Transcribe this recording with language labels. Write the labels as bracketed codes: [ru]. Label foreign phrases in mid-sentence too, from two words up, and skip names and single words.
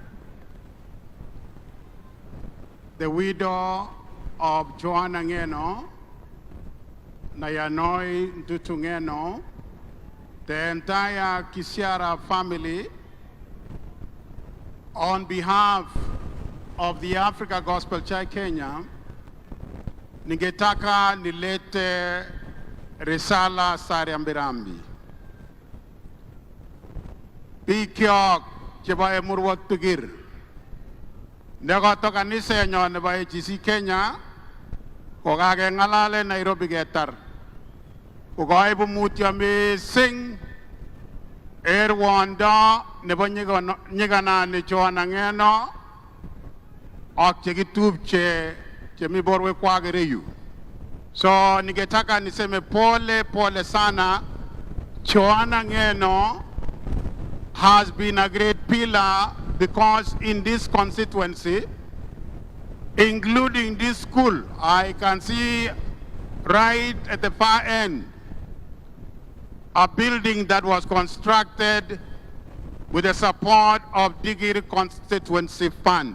[en] the widow of Joanna Ngeno, Nayanoi Ndutu Ngeno, the entire Kisiara family, on behalf of the Africa Gospel Church Kenya, [sw] ningetaka nilete risala sa rambirambi. [kln] Bikyok chebo emurwot tugir. Nekoto kanisa nyo nebo AGC Kenya, kokakengalale Nairobi ketar. Kokoibu mutyo mising Rwanda nebo nyiganani Joanna Ngeno ak chekitupche chemi borwekwak ireyu. [sw] So ningetaka niseme pole sana. [en] Joanna Ngeno has been a great pillar because in this constituency, including this school, I can see right at the far end a building that was constructed with the support of Digiri Constituency Fund.